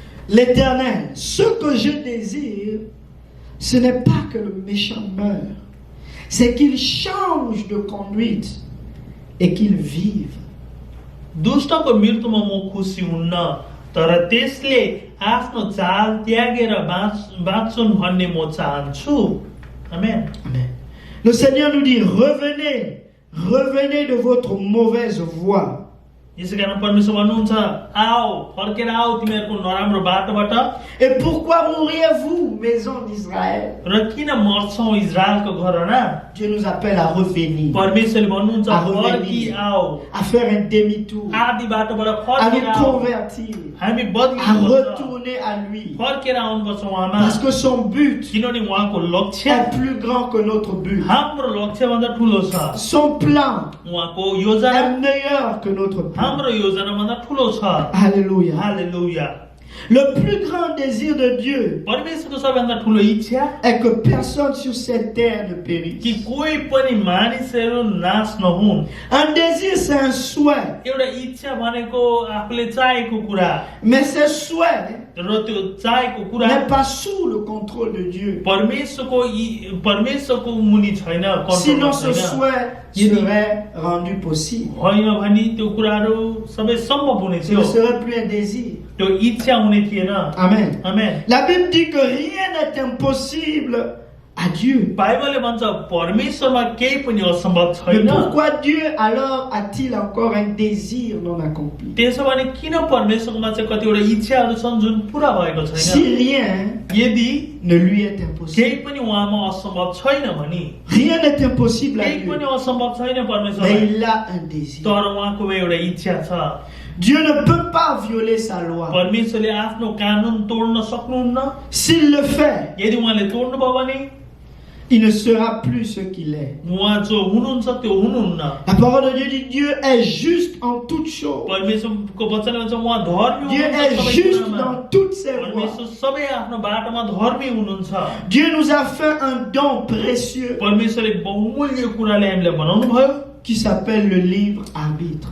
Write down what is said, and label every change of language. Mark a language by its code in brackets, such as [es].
[fr] L'Éternel, ce que je désire, ce n'est pas que le méchant meure, c'est qu'il change de conduite et qu'il vive. [ne] दुष्टको मृत्युमा म खुसी हुन्न, तर त्यसले आफ्नो चाल त्यागेर बाँच्छुन् भन्ने म चाहन्छु। आमेन। [fr] Amen. Le Seigneur nous dit, revenez de votre mauvaise voie. [ne] यसै कारण परमेश्वर भन्नुहुन्छ आओ फर्केर आओ तिमीहरूको नराम्रो बाटोबाट। [fr] Et pourquoi mourriez-vous, maison d'Israël? [ne] र किन मर्छौ इजरायलको घरना? [fr] Dieu nous appelle à revenir, [ne] परमेश्वरले भन्नुहुन्छ [fr] à [ne] फर्की [fr] revenir, [ne] आओ, [fr] à faire un demi-tour, [ne] आदि बाटोबाट [fr] à [ne] फर्केर [fr] nous [ne] आओ, [fr] convertir, [ne] हामी [fr] à [ne] बदलिनुपर्छ, [fr] retourner à lui. [ne] फर्केर आउनुपर्छ उहाँमा। [fr] Parce que son but [ne] किनभने उहाँको लक्ष्य [fr] est plus grand que notre but. [ne] हाम्रो लक्ष्यभन्दा ठुलो छ। [fr] Son plan [ne] उहाँको योजना [fr] est meilleur que notre plan. [ne] हाम्रो योजनाभन्दा ठुलो छ। [fr] Alléluia. [ne] हालेलुया। [fr] Le plus grand désir de Dieu [ne] परमेश्वरको सबैभन्दा ठुलो इच्छा [fr] est que personne sur cette terre ne [ne] कि [fr] périsse. [ne] कोही पनि मानिसहरू नाश नहुन्। [fr] Un désir, c'est un souhait. [ne] एउटा इच्छा भनेको आफूले चाहेको कुरा, [fr] Mais ce souhait [ne] र त्यो चाहेको कुरा [fr] n'est pas sous le contrôle de Dieu. [ne] परमेश्वरको मुनि छैन, कन्ट्रोलमा [fr] Sinon, ce [ne] छैन। [fr] souhait serait rendu possible. [ne] होइन भने त्यो कुराहरू सबै सम्भव हुने [fr] Ce [ne] थियो। [fr] ne serait plus un désir. [ne] त्यो इच्छा हुने थिएन। [fr] Amen. [ne] आमेन। [fr] La Bible dit que rien n'est impossible à Dieu. [ne] बाइबलले भन्छ परमेश्वरमा केही पनि असम्भव [fr] Mais [ne] छैन। [fr] pourquoi Dieu alors a-t-il encore un désir non accompli? [ne] त्यसो भने किन परमेश्वरमा चाहिँ कतिवटा इच्छाहरू छन् जुन पुरा भएको छैन? [fr] Si rien [ne] यदि [fr] ne lui est impossible. [ne] केही पनि उहाँमा असम्भव छैन भने [fr] Rien n'est impossible à [ne] केही [fr] Dieu. [ne] पनि असम्भव छैन [fr] Mais [ne] परमेश्वरलाई। [fr] il a un désir. [ne] तर उहाँको एउटा इच्छा छ। [fr] Dieu ne peut pas violer sa loi. [ne] परमेश्वरले आफ्नो कानुन तोड्न सक्नुहुन्न। [fr] S'il le fait, [ne] यदि उहाँले तोड्नु भयो भने [fr] il ne sera plus ce qu'il est. [ne] उहाँ जो हुनुहुन्छ त्यो हुनुहुन्न। [fr] La parole de Dieu dit Dieu est juste en toutes choses. [ne] परमेश्वरको वचनले भन्छ उहाँ धर्मी [fr] Dieu [ne] हुनुहुन्छ [fr] est [ne] सबै [fr] juste [ne] कुरामा। [fr] dans toutes ses voies. [ne] परमेश्वर सबै आफ्नो बाटोमा धर्मी हुनुहुन्छ। [fr] Dieu nous a fait un don précieux [ne] परमेश्वरले बहुमूल्य कुराले हामीलाई बनाउनु भयो, [fr] qui s'appelle le livre arbitre.